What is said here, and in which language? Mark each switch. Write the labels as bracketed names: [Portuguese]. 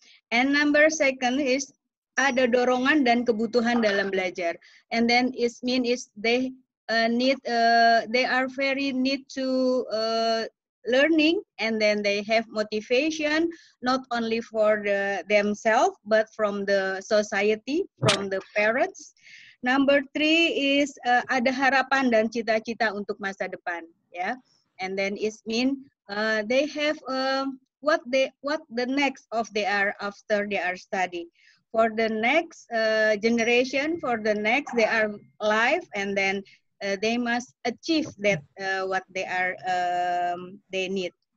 [English] And number second is [Indonesian] ada dorongan dan kebutuhan dalam belajar. [English] And then it means is they are very need to learning, and then they have motivation not only for themselves but from the society, from the parents. Number three is [Indonesian] ada harapan dan cita-cita untuk masa depan, ya. [English] And then it mean they have what the next of they are after they are study, for the next generation, for the next they are life, and then they must achieve that what they are they need.